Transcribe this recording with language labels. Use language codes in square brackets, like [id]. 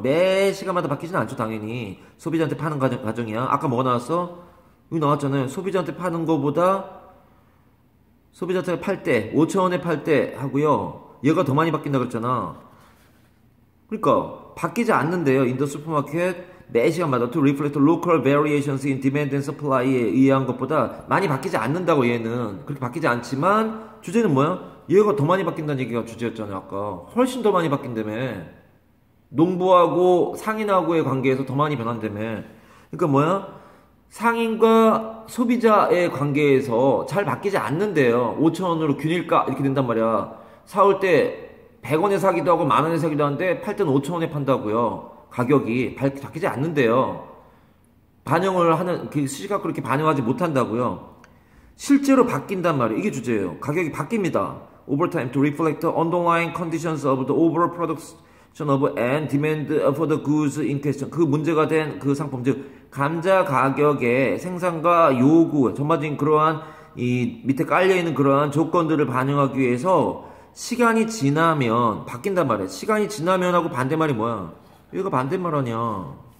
[ko] 매 시간마다 바뀌지는 않죠, 당연히. 소비자한테 파는 과정이야. 아까 뭐가 나왔어? 여기 나왔잖아요. 소비자한테 파는 거보다 소비자한테 팔 때 5,000원에 팔 때 하고요. 얘가 더 많이 바뀐다 그랬잖아. 그러니까 바뀌지 않는데요. [en] In the supermarket [ko] 매 시간마다 [en] to reflect local variations in demand and supply에 [ko] 의한 것보다 많이 바뀌지 않는다고 얘는. 그렇게 바뀌지 않지만 주제는 뭐야? 얘가 더 많이 바뀐다는 얘기가 주제였잖아요. 아까 훨씬 더 많이 바뀐다며. 농부하고 상인하고의 관계에서 더 많이 변한다며. 그러니까 뭐야? 상인과 소비자의 관계에서 잘 바뀌지 않는데요. 5,000원으로 균일가 이렇게 된단 말이야. 사올 때 100원에 사기도 하고 만 원에 사기도 하는데 팔 때는 5,000원에 판다고요. 가격이 바뀌지 않는데요. 반영을 하는 그 시각으로 이렇게 반영하지 못한다고요. 실제로 바뀐단 말이에요. 이게 주제예요. 가격이 바뀝니다. [en] Over time to reflect the underlying conditions of the overall production of and demand for the goods in question. [ko] 그 문제가 된 그 상품, 즉 감자 가격의 생산과 요구, 전반적인 그러한 이 밑에 깔려있는 그러한 조건들을 반영하기 위해서 시간이 지나면 바뀐단 말이에요. 시간이 지나면 하고 반대말이 뭐야? 이거 반대말 아니야.